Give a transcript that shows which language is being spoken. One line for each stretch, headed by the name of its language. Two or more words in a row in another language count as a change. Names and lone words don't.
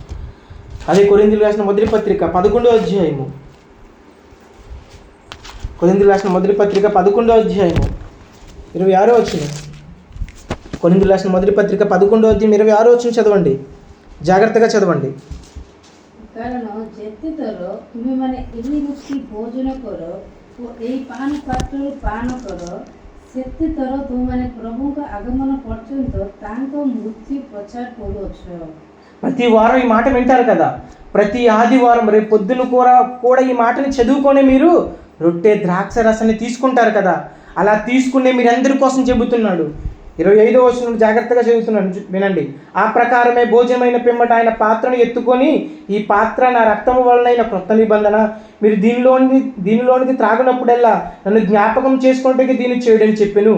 Telugu: అదే కొరింథీయులకు రాసిన మొదటి పత్రిక 11వ అధ్యాయము. కొరింథీయులకు రాసిన మొదటి పత్రిక 11వ అధ్యాయము 26వ వచనం. కొరింథీయులకు రాసిన మొదటి పత్రిక 11వ అధ్యాయం 26వ వచనం చదవండి. జాగ్రత్తగా చదవండి.
Odia: କାରଣ ଯେତେଥର ତୁମେମାନେ ଏହି ରୁଟି ଭୋଜନ କର ଓ ଏହି ପାନ ପାତ୍ରରୁ ପାନ କର, ସେତେଥର ତୁମେମାନେ ପ୍ରଭୁଙ୍କ ଆଗମନ ପର୍ଯ୍ୟନ୍ତ ତାଙ୍କ ମୃତ୍ୟୁ ପ୍ରଚାର କରୁଅଛ.
Telugu: ప్రతి వారం ఈ మాట వింటారు కదా, ప్రతి ఆదివారం రేపు పొద్దున కూడా ఈ మాటని చదువుకొని మీరు రొట్టె ద్రాక్ష రసాన్ని తీసుకుంటారు కదా. అలా తీసుకునే మీరందరి కోసం చెబుతున్నాడు. 25వ వచనం జాగ్రత్తగా చదువుతున్నాను, వినండి. ఆ ప్రకారమే భోజనమైన పిమ్మట ఆయన పాత్రను ఎత్తుకొని, ఈ పాత్ర నా రక్తము వలనైన క్రొత్త నిబంధన, మీరు దీనిలోనికి త్రాగినప్పుడల్లా నన్ను జ్ఞాపకం చేసుకుంటే దీన్ని చేయడని చెప్పెను.